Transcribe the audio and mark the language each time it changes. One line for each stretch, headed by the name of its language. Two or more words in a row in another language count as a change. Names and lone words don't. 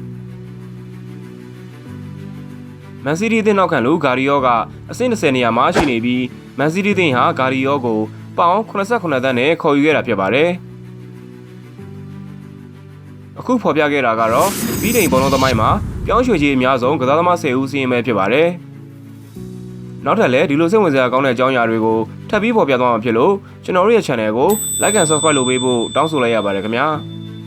Burmese: မန်စီးတီးအသင်းနောက်ခံလူဂါရီယောကအဆင့်20နေရာမှာရှိနေပြီးမန်စီးတီးအသင်းဟာဂါရီယောကိုပေါင်89သန်းနဲ့ခေါ်ယူခဲ့တာဖြစ်ပါတယ်။ အခုဖော်ပြခဲ့တာကတော့ပြီးတိမ်ဘောလုံးသမိုင်းမှာပြောင်းရွှေ့ကြီးအများဆုံးကစားသမား10ဦးစီးရင်ပဲဖြစ်ပါတယ်။နောက်ထပ်လည်းဒီလိုစိတ်ဝင်စားကောင်းတဲ့အကြောင်းအရာတွေကိုထပ်ပြီးဖော်ပြသွားမှာဖြစ်လို့ကျွန်တော်တို့ရဲ့ channel ကို
English: like and subscribe
Burmese: လုပ်ပေးဖို့တောင်းဆိုလိုက်ရပါတယ်ခင်ဗျာ။